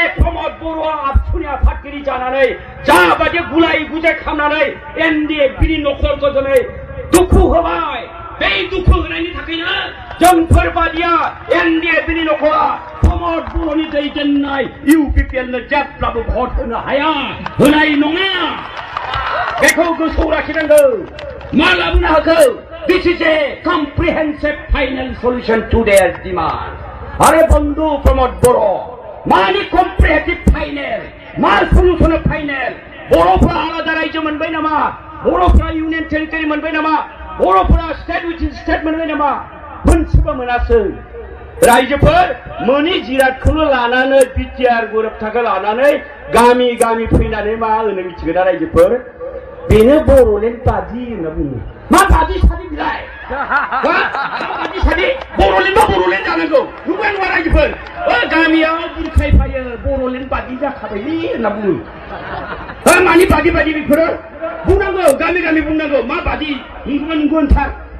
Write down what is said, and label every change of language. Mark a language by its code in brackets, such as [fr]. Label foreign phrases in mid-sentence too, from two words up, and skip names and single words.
[brx] प्रमद बर'आ आबसुनि आफादगिरि जानानै जाबादि गुलाय गुजाय खालामनानै एनडिएफबिनि न'खरखौ दिनै दुखु होबाय बे दुखु होनायनि थाखायनो जोंफोरबादिया एनडिएफबिनि न'खरा प्रमद बर'नि दैदेननाय इउपिपिएलनो जेब्लाबो भट होनो हाया होनाय नङा बेखौ गोसोआव लाखिनांगौ मा लाबोनो हागौ [en] This is a comprehensive final solution to their demand. [brx] Are बंधु प्रमोद बरो मानि [en] comprehensive final [brx] मा solution final बर'फ्रा आलादा रायजो मोनबाय नामा बर'फ्रा [en] union territory [brx] मोनबाय नामा बर'फ्रा [en] state within state [brx] मोनबाय नामा मोनसेबो मोनासै रायजोफोर मोनि जिरादखौनो लानानै बिटिआर गोरोबथाखौ लानानै गामि गामि फैनानै मा होनो मिथिगोना रायजोफोर बेनो बर'लेण्ड बादि होनना बुङो मा बादि सादि बिलाय मा बादि सादि बर'लेण्ड जानांगौ नुबाय नङा रायजोफोर गामियाव बुरखायफायो बर'लेण्ड बादि जाखाबायलै होनना बुङो मानि बादि बादि बेफोरो बुंनांगौ गामि गामि बुंनांगौ मा बादि नंगौथार